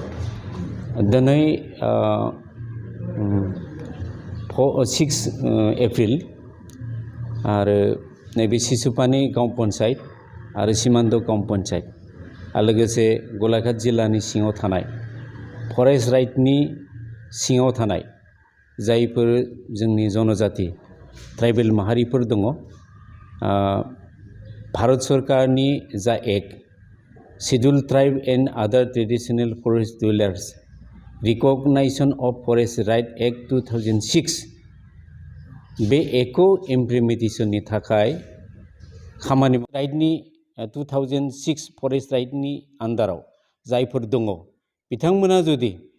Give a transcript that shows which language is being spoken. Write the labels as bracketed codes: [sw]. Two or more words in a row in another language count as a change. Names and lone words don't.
[brx] दिनै 6 एप्रिल आरो नैबे सिसुपानि गांव पन्चायत आरो सीमान्त गांव पन्चायत आरो लोगोसे गलाघाट जिल्लानि सिङाव थानाय फरेस्ट राइटनि सिङाव थानाय जायफोर जोंनि जनजाति ट्राइबेल माहारिफोर दङ, भारत सरकारनि जा एक्ट शेड्यूल्ड ट्राइब एंड अदर ट्रेडिशनल फरेस्ट डुवेलार्स रिकग्नाइजेशन ऑफ फरेस्ट राइट एक्ट 2006 बे एक्टखौ इमप्लिमेन्टेशननि थाखाय खामानि राइटनि 2006 फरेस्ट राइटनि आन्दाराव जायफोर दङ बिथांमोना जुदि